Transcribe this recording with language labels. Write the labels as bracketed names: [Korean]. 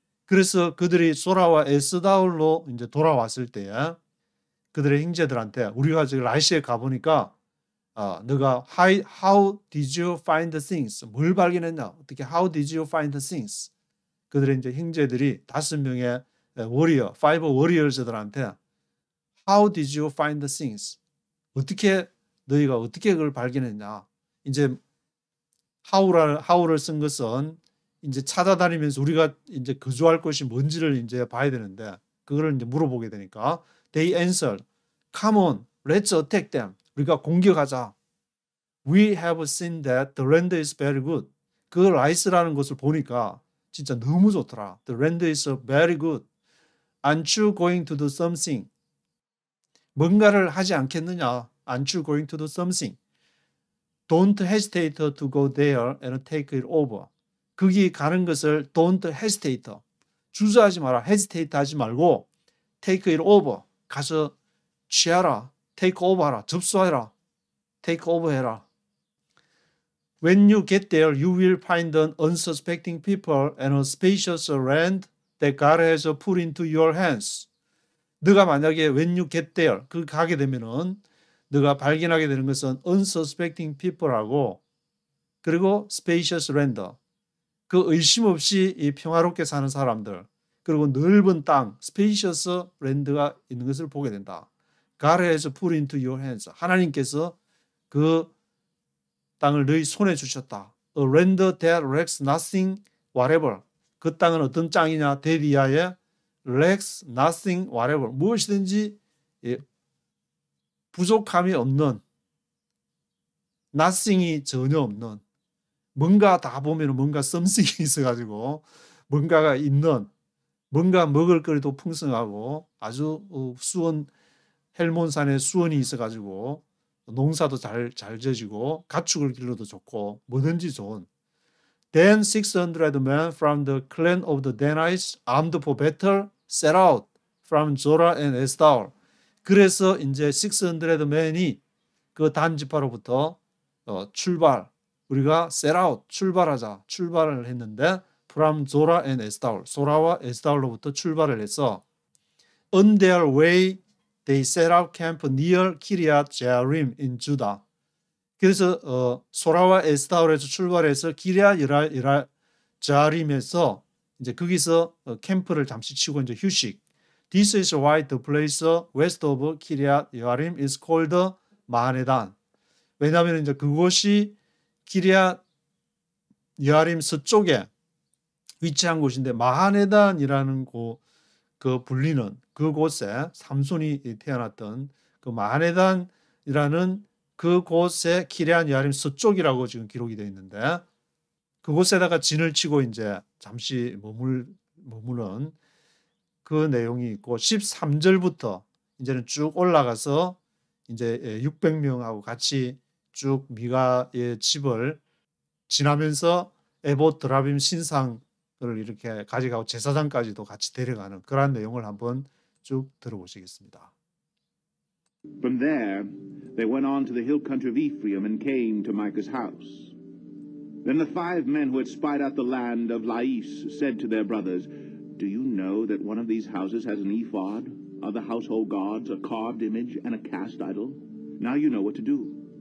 [Korean] 그래서 그들이 소라와 에스다올로 이제 돌아왔을 때에 그들의 형제들한테 우리가 지금 라이시에 가보니까 너가 [English] how did you find things? [Korean] 뭘 발견했냐? [English] 어떻게 how did you find things? [Korean] 그들의 이제 형제들이 5명의 워리어, [English] five warriors들한테 how did you find things? [Korean] 너희가 어떻게 그걸 발견했냐? 이제 how를 쓴 것은 이제 찾아다니면서 우리가 이제 거주할 곳이 뭔지를 이제 봐야 되는데 그거를 이제 물어보게 되니까 [English] they answered, come on, let's attack them. [Korean] 우리가 공격하자. [English] We have seen that the land is very good. [Korean] 그 라이스라는 것을 보니까 진짜 너무 좋더라. [English] The land is very good. Aren't you going to do something? [Korean] 뭔가를 하지 않겠느냐? [English] Aren't you going to do something? Don't hesitate to go there and take it over. [Korean] 거기 가는 것을 [English] don't hesitate. [Korean] 주저하지 마라. [English] hesitate 하지 말고 take it over. [Korean] 가서 취하라. [English] take over 하라. [Korean] 접수하라. [English] take over 해라. When you get there, you will find an unsuspecting people and a spacious land that God has put into your hands. [Korean] 너가 만약에 [English] when you get there, [Korean] 그 가게 되면은 너가 발견하게 되는 것은 unsuspecting people하고 그리고 spacious land, 그 의심 없이 이 평화롭게 사는 사람들, 그리고 넓은 땅, spacious land가 있는 것을 보게 된다. [English] God has put into your hands. [Korean] 하나님께서 그 땅을 너희 손에 주셨다. [English] A land that lacks nothing whatever. [Korean] 그 땅은 어떤 땅이냐? [English] that 이하에 lacks nothing whatever. [Korean] 무엇이든지 부족함이 없는, nothing이 전혀 없는, 뭔가 다 보면 뭔가 something이 있어가지고 뭔가가 있는, 뭔가 먹을 거리도 풍성하고 아주 수원 헬몬산에 수원이 있어가지고 농사도 잘 져지고 가축을 길러도 좋고 뭐든지 좋은. [English] Then 600 men from the clan of the Danites armed for battle set out from Zorah and Estaol. 그래서 이제 600 men이 그 단 지파로부터 출발, 우리가 set out, 출발을 했는데 from Zorah and Estaol, [Korean] 소라와 에스타올로부터 출발을 해서 [English] on their way they set out camp near Kiriath Jearim in Judah. [Korean] 그래서 소라와 에스타올에서 출발해서 기랴 제아림에서 이제 거기서 캠프를 잠시 치고 이제 휴식. [English] This is why the place west of Kiriath Jearim is called 마하네단. [Korean] 왜냐하면 이제 그곳이 기랴 예아림 서쪽에 위치한 곳인데 마하네단이라는 그 불리는 그곳에 삼손이 태어났던 그 마하네단이라는 그곳에 기랴 예아림 서쪽이라고 지금 기록이 되어 있는데 그곳에다가 진을 치고 이제 잠시 머무는 그 내용이 있고 13절부터 이제는 쭉 올라가서 이제 600명하고 같이 쭉 미가의 집을 지나면서 에봇 드라빔 신상을 이렇게 가져가고 제사장까지도 같이 데려가는 그런 내용을 한번 쭉 들어보시겠습니다. [English] From there, they went on to the hill country of Ephraim and came to Micah's house. Then the 5 men who had spied out the land of Laish said to their brothers, "Do you know that one of these houses has an ephod, other household gods, a carved image, and a cast idol? Now you know what to do."